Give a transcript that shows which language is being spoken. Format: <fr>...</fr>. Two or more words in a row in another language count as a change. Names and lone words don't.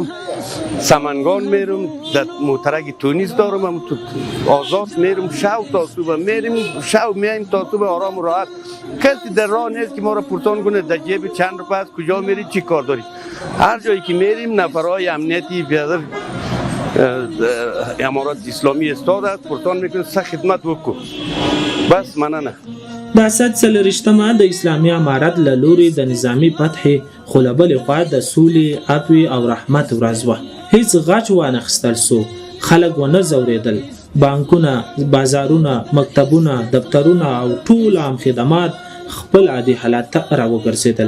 <fa>سمنگان میرم، در موترک تونیس دارم، آزاد میرم، شو تا صبح میریم، شو میایم تا صبح آرام و راحت. کسی در راه نیست که ما را پرسان کنه در جیب چند روپیه است، کجا میری، چی کار داری. هر جایی که میریم نفرهای امنیتی بیادر امارات اسلامی استاده پرسان میکنه</fa> <ps>سه خدمت وکو. بس مننه. د اسد 40مه د اسلامي امارت له لوري د نظامي فتحې، خو له بلې خوا د سولې، عفوې او رحمت ورځ وه. هیڅ غچ وانخیستل سو، خلک ونه ځورېدل. بانکونه، بازارونه، مکتبونه، دفترونه او ټول عام خدمات خپل عادي حالت ته راوګرځېدل.</ps>